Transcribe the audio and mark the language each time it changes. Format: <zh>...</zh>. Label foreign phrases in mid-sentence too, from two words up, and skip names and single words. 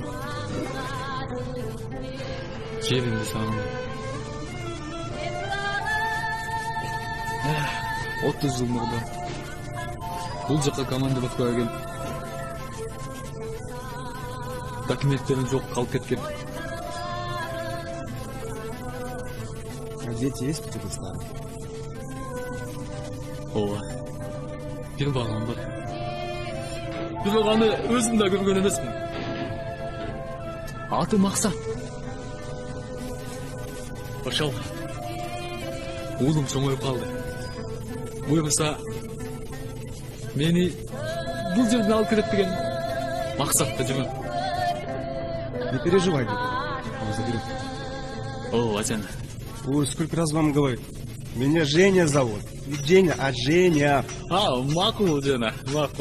<ky>Жеримди сагындым. 30 жыл мурда бул жака команда баткага келип документтерин жок калып кеткен.</ky> <ru>А дети есть у тебя, старый?</ru> <ky>Ооба. Бир балам бар. Бирок аны өзүм да көргөн эмесмин. Аты Максат. Ошол. Уулум чоңоюп калды. Буйрса мени бул жерден алып кетет деген максатта жүрөм.</ky> <ru>Не переживай, дед. Он заберет. О, Ачан. Ой, сколько раз вам говорю. Меня Женя зовут. Не Женя, а Женя.</ru> <ky>Макул, Жена, макул.</ky>